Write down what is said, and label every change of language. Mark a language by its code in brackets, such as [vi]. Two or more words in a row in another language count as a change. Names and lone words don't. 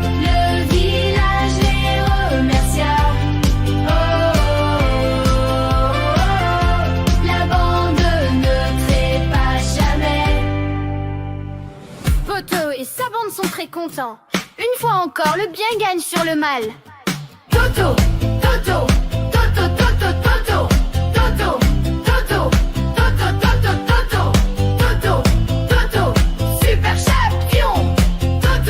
[fr] Le village les remercia. Oh, oh, oh. La bande ne trépasse jamais. Toto et sa bande sont très contents. Une fois encore, le bien gagne sur le mal. Toto, Toto, Toto, Toto, Toto, Toto, Toto, Toto, Toto, Toto, Toto, Toto, super champion.